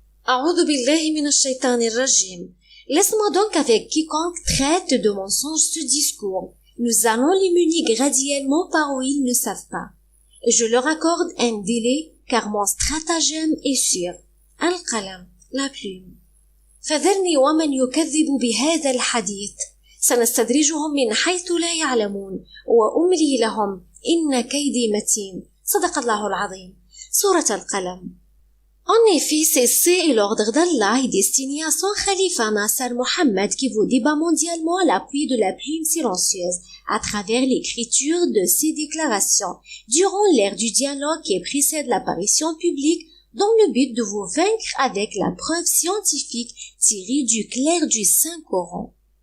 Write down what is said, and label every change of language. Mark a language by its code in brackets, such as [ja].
[ar] A'udhu billahi minash shaitanir rajim. [fr] Laisse-moi donc avec quiconque traite de mensonge ce discours, nous allons les mener graduellement par où ils ne savent pas. Et je leur accorde un délai car mon stratagème est sûr. القلم, la plume. [ar] فذرني ومن يكذب بهذا الحديث سنستدرجهم من حيث لا يعلمون وأملي لهم إن كيدي متين. صدق الله العظيم. سورة القلم. [fr] En effet, c'est l'ordre d'Allah est destiné à son khalifa Nasser Mohammed qui vous débat mondialement à l'appui de la plume silencieuse à travers l'écriture de ses déclarations durant l'ère du dialogue qui précède l'apparition publique dans le but de vous vaincre avec la preuve scientifique tirée du clair du Saint-Coran.